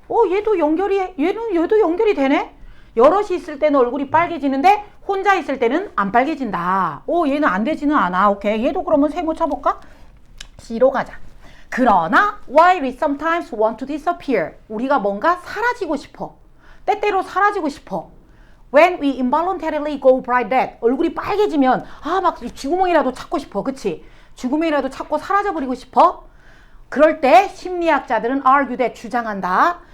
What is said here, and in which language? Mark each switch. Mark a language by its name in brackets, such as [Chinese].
[Korean] 얘도 연결이 되네? 여럿이 있을 때는 얼굴이 빨개지는데 혼자 있을 때는 안 빨개진다. 얘는 안 되지는 않아. 오케이. 얘도 그러면 세모 쳐볼까? C로 가자. 그러나 [English] while we sometimes want to disappear. [Korean] 우리가 뭔가 사라지고 싶어. 때때로 사라지고 싶어. [English] When we involuntarily go bright red. [Korean] 얼굴이 빨개지면 막 쥐구멍이라도 찾고 싶어. 그치? 쥐구멍이라도 찾고 사라져버리고 싶어. 그럴 때 심리학자들은 [English] argue that, [Korean] 주장한다.